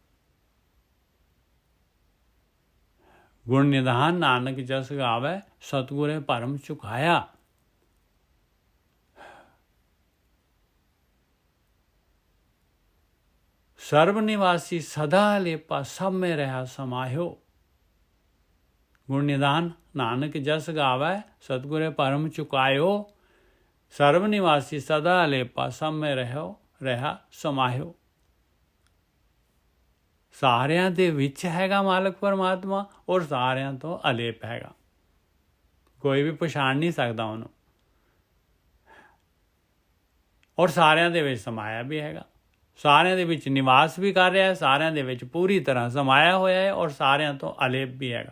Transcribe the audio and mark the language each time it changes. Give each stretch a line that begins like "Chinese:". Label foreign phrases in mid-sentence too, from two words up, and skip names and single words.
Punjabi: ਗੁਣ ਨਿਧਾਨ ਨਾਨਕ ਜਸ ਗਾਵੈ, ਸਤਿਗੁਰੇ ਭਰਮ ਚੁਕਾਇਆ। ਸਰਬ ਨਿਵਾਸੀ ਸਦਾ ਲੇਪਾ, ਸਭ ਮੇਂ ਰਹਾ ਸਮਾਇਓ। ਗੁਣ ਨਿਦਾਨ ਨਾਨਕ ਜਸ ਗਾਵੈ, ਸਤਗੁਰੇ ਪਰਮ ਚੁਕਾਇਓ। ਸਰਵ ਨਿਵਾਸੀ ਸਦਾ ਲੇਪਾ, ਸਬ ਮੇਂ ਰਹਾ ਸਮਾਇਓ। ਸਾਰਿਆਂ ਦੇ ਵਿੱਚ ਹੈਗਾ ਮਾਲਕ ਪਰਮਾਤਮਾ, ਔਰ ਸਾਰਿਆਂ ਤੋਂ ਅਲੇਪ ਹੈਗਾ। ਕੋਈ ਵੀ ਪਛਾਣ ਨਹੀਂ ਸਕਦਾ ਉਹਨੂੰ, ਔਰ ਸਾਰਿਆਂ ਦੇ ਵਿੱਚ ਸਮਾਇਆ ਵੀ ਹੈਗਾ। ਸਾਰਿਆਂ ਦੇ ਵਿੱਚ ਨਿਵਾਸ ਵੀ ਕਰ ਰਿਹਾ ਹੈ, ਸਾਰਿਆਂ ਦੇ ਵਿੱਚ ਪੂਰੀ ਤਰ੍ਹਾਂ ਸਮਾਇਆ ਹੋਇਆ ਹੈ, ਔਰ ਸਾਰਿਆਂ ਤੋਂ ਅਲੇਪ ਵੀ ਹੈਗਾ।